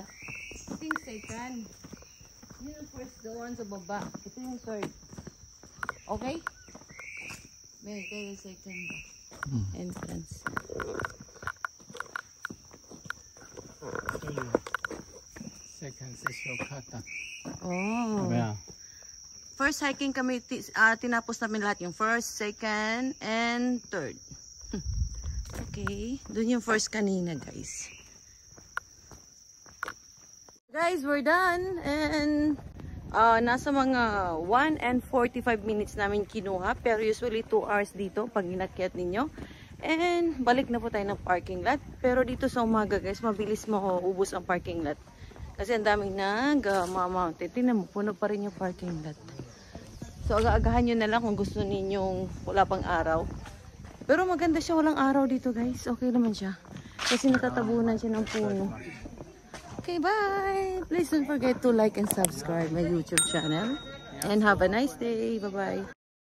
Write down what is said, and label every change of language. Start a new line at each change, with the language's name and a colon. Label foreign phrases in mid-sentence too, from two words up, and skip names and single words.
Filipino: Ito yung second. Yun yung first,
English: the one
Filipino: sa baba. Ito yung third. Okay? May ito yung second ba? Entrance.
Chinese: second 是 shortcut 的。 Oh. 怎么样？
Filipino: First hiking kami, tinapos namin lahat yung
English: first, second, and third.
Filipino: Okay. Doon yung first kanina, guys.
English: Guys, we're done.
Filipino: And nasa mga
English: 1 and 45 minutes
Filipino: namin kinuha. Pero usually 2 hours dito pag inakyat ninyo. And balik na po tayo ng
English: parking lot.
Filipino: Pero dito sa umaga guys, mabilis maubos ang
English: parking lot.
Filipino: Kasi ang daming nag-mountain. Tingnan mo, puno pa rin yung
English: parking lot.
Filipino: So aga-agahan nyo na lang kung gusto ninyong wala pang araw. Pero maganda siya walang araw dito guys. Okay naman siya. Kasi natatabunan siya ng puno. Okay, bye!
English: Please don't forget to like and subscribe my YouTube channel. And have a nice day. Bye-bye.